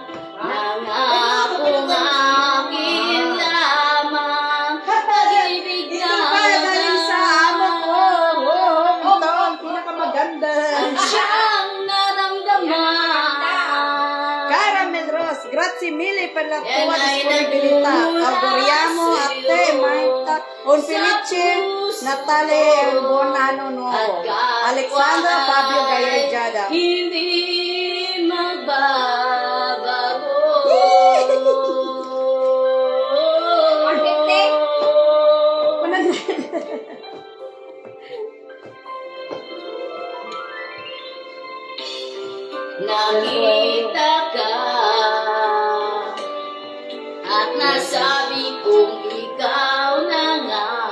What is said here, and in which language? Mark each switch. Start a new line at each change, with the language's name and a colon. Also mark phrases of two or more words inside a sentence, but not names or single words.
Filipino: Nangakong akin lamang pag-ibig na ang siyang naramdaman.
Italian: Caramel Rose, grazie mille per la
Filipino: Yan
Italian: tua
Filipino: ay
Italian: disponibilità.
Filipino: nagmumula
Italian: Auguriamo a te,
Filipino: sa'yo
Italian: Marta, un felice Natale e un buon anno nuovo. Alexandra Fabio Galleggiada.
Filipino: Hindi magbabago. Nakita ka at nasabi kong ikaw na nga